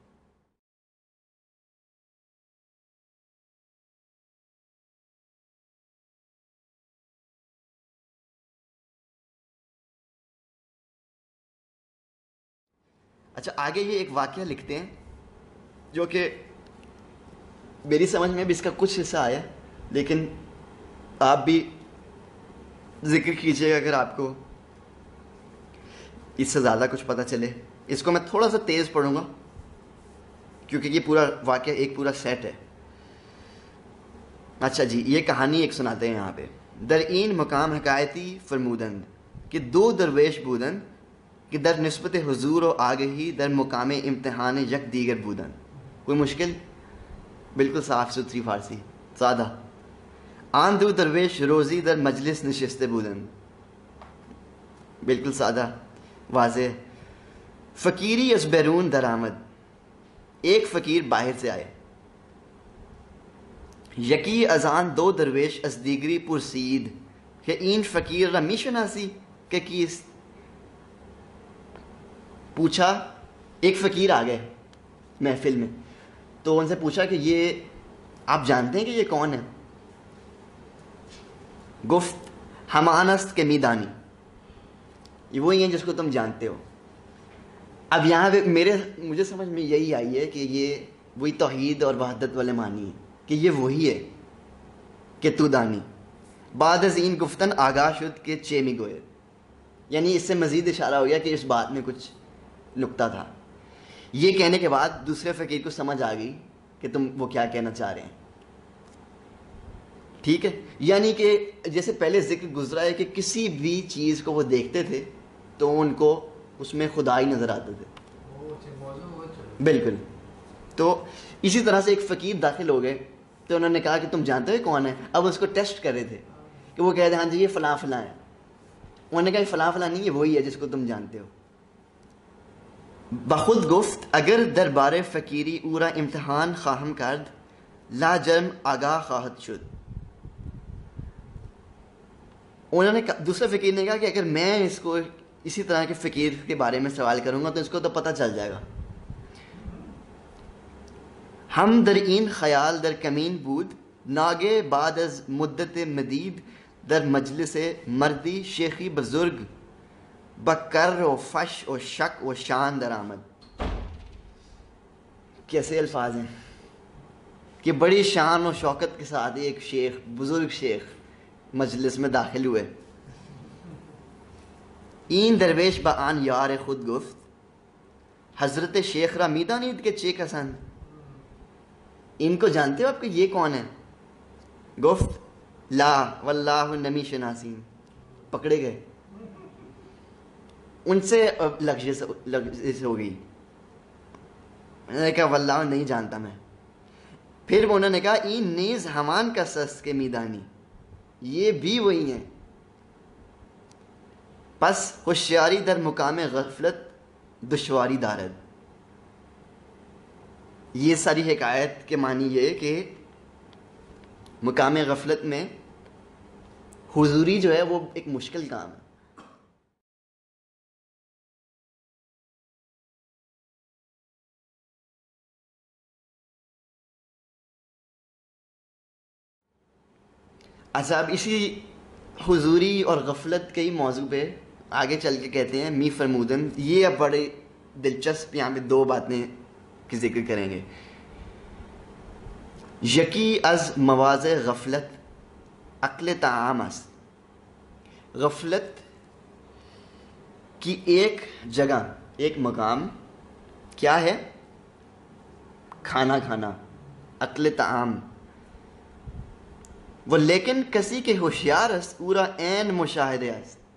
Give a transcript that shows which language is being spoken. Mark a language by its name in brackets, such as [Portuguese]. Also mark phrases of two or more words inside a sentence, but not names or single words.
[Urdu] اچھا، آگے یہ ایک واقعہ لکھتے ہیں جو کہ میری سمجھ میں بھی اس کا کچھ حصہ آیا، لیکن آپ بھی ذکر کیجیے گا اگر آپ کو اس سے زیادہ کچھ پتہ چلے. اس کو میں تھوڑا سا تیز پڑھوں گا کیونکہ یہ پورا واقعہ ایک پورا سیٹ ہے. اچھا جی، یہ کہانی ایک سناتے ہیں یہاں پہ. [Persian] در این مقام حکایتی فرمودند کہ 2 درویش بودند کہ در نسبت حضور و آگہی در مقام امتحان یک دیگر بودند. [Urdu] کوئی مشکل؟ بالکل صاف ستھری فارسی سادہ. [Persian] آن دو درویش روزی در مجلس نشستے بودند. [Urdu] بالکل سادہ واضح. [Persian] فقیری از بیرون درآمد. [Urdu] ایک فقیر باہر سے آئے. [Persian] یکی از آن دو درویش از دیگری پرسید کہ این فقیر را می شناسی کہ کیست. [Urdu] پوچھا، ایک فقیر آ گئے محفل میں تو ان سے پوچھا کہ یہ آپ جانتے ہیں کہ یہ کون ہے؟ [Persian] گفت ہمان است کہ میدانی. [Urdu] یہ وہی ہیں جس کو تم جانتے ہو. اب یہاں پہ مجھے سمجھ میں یہی آئی ہے کہ یہ وہی توحید اور وحدت والے معنی ہیں کہ یہ وہی ہے کہ [Persian] تو دانی. بعد از این گفتن آگاہ شد کہ چے می گوئے. [Urdu] یعنی اس سے مزید اشارہ ہو گیا کہ اس بات میں کچھ نکتہ تھا. یہ کہنے کے بعد دوسرے فقیر کو سمجھ آ گئی کہ تم وہ کیا کہنا چاہ رہے ہیں. ٹھیک ہے، یعنی کہ جیسے پہلے ذکر گزرا ہے کہ کسی بھی چیز کو وہ دیکھتے تھے تو ان کو اس میں خدا ہی نظر آتے تھے. بالکل. تو اسی طرح سے ایک فقیر داخل ہو گئے تو انہوں نے کہا کہ تم جانتے ہو کون ہے. اب اس کو ٹیسٹ کر رہے تھے کہ وہ کہہ رہے ہاں جی یہ فلاں فلاں ہے. انہوں نے کہا یہ فلاں فلاں نہیں، یہ وہی ہے جس کو تم جانتے ہو. [Persian] بخود گفت اگر دربار فقیری او را امتحان خواهم کرد لا جرم آگاہ خواهد شد. [Urdu] انہوں نے دوسرے فقیر نے کہا کہ اگر میں اس کو اسی طرح کے فقیر کے بارے میں سوال کروں گا تو اس کو تو پتہ چل جائے گا. [Persian] ہم در این خیال در کمین بود ناگے بعد از مدت مدید در مجلس مردی شیخی بزرگ بکر و فش و شک و شان در آمد. [Urdu] کیسے الفاظ ہیں کہ بڑی شان و شوکت کے ساتھ ایک شیخ، بزرگ شیخ مجلس میں داخل ہوئے. [Persian] این درویش با آن یار خود گفت حضرت شیخ را می دانید کہ چے کسند. [Urdu] ان کو جانتے ہو آپ کہ یہ کون ہے؟ [Persian] گفت لا واللہ نمی شناسین. [Urdu] پکڑے گئے. ان سے لغزش ہو گئی. میں نے کہا واللہ نہیں جانتا میں. پھر انہوں نے کہا [Persian] این نیز ہمان کا سس کے میدانی، [Urdu] یہ بھی وہی ہیں. [Persian] پس ہوشیاری در مقام غفلت دشواری دارد. [Urdu] یہ ساری حکایت کے معنی یہ کہ مقام غفلت میں حضوری جو ہے وہ ایک مشکل کام ہے. اچھا، اب اسی حضوری اور غفلت کے ہی موضوع پہ آگے چل کے کہتے ہیں [Persian] می فرمودن. [Urdu] یہ اب بڑے دلچسپ یہاں پہ دو باتیں کی ذکر کریں گے. [Persian] یکی از مواضع غفلت عقل طعام است. [Urdu] غفلت کی ایک جگہ، ایک مقام کیا ہے؟ کھانا کھانا، [Persian] عقل طعام. [Urdu] وہ لیکن کسی کے [Persian] ہوشیار است [Urdu] پورا [Persian] عین مشاہدے است.